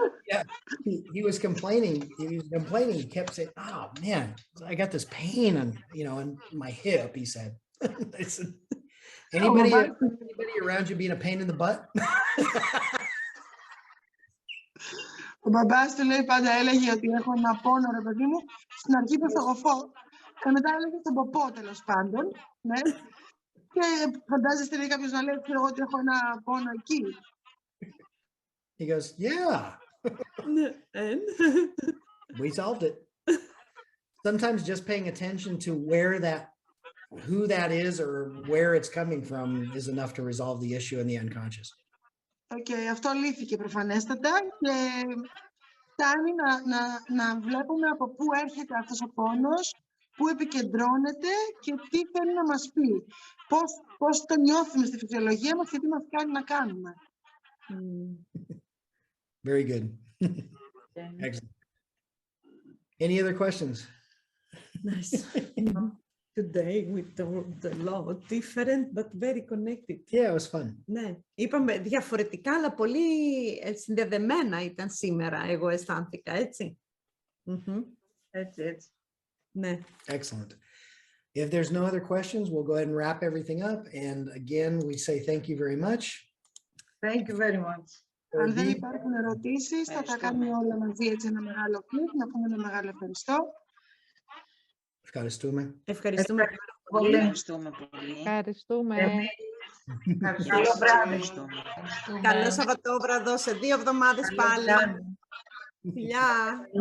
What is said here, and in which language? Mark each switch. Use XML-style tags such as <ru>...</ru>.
<en>Yeah, he was complaining. He kept saying, "Oh man, I got this pain on in my hip." He said. I said, anybody around you being a pain in the butt?</en> <el>Ο μπαμπάς του, λέει, πάντα έλεγε ότι έχω ένα πόνο, ρε παιδί μου, στην αρχή είπε στο γοφό και μετά έλεγε στον ποπό, τέλος πάντων. Ναι. Και φαντάζεστε, λέει, κάποιος να λέει, ξέρω εγώ, ότι έχω ένα πόνο εκεί.</el> <en>He goes, "Yeah, And? we solved it." Sometimes just paying attention to who that is or where it's coming from is enough to resolve the issue in the unconscious.</en> <el>Αυτό λύθηκε προφανέστατα και φτάνει να βλέπουμε από πού έρχεται αυτός ο πόνος, πού επικεντρώνεται και τι θέλει να μας πει. Πώς το νιώθουμε στη φυσιολογία μας και τι μας κάνει να κάνουμε.</el> <en>Very good. Excellent. Any other questions? Nice. Today we talked a lot, different but very connected. Yeah, it was fun.</en> <el>Ναι, είπαμε διαφορετικά, αλλά πολύ συνδεδεμένα ήταν σήμερα, εγώ αισθάνθηκα, έτσι. Έτσι. Ναι.</el> <en>Excellent. If there's no other questions, we'll go ahead and wrap everything up. And again, we say thank you very much. Thank you very much.</en> <el>Αν δεν υπάρχουν ερωτήσεις, θα τα κάνουμε όλα μαζί έτσι ένα μεγάλο κλικ, να πούμε ένα μεγάλο ευχαριστώ. Ευχαριστούμε. Ευχαριστούμε Πολύ. Ευχαριστούμε πολύ. Ευχαριστούμε. Καλό βράδυ. Καλό Σαββατόβραδο, σε 2 εβδομάδες πάλι. Φιλιά.</el>